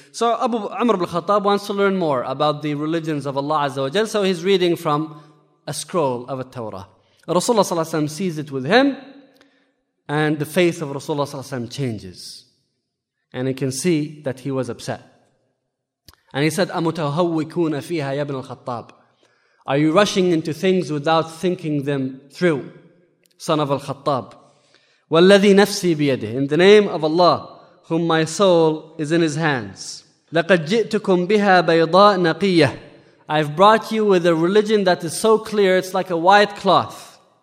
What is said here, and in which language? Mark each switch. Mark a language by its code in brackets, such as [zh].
[en] So Umar ibn al-Khattab wants to learn more about the religions of Allah Azza wa Jal. So he's reading from a scroll of a Torah. Rasulullah sallallahu alayhi wa sallam sees it with him and the face of Rasulullah sallallahu alayhi wa sallam changes. And he can see that he was upset. And he said, [ar] أَمُتَهَوِّكُونَ فِيهَا يَا بْنَ الْخَطَّابِ. [en] Are you rushing into things without thinking them through, son of al-Khattab? [ar] وَالَّذِي نَفْسِي بِيَدِهِ. [en] In the name of Allah, whom my soul is in his hands. [ar] لَقَدْ جِئْتُكُمْ بِهَا بَيْضَاءَ نَقِيَّةِ. [en] I've brought you with a religion that is so clear, it's like a white cloth.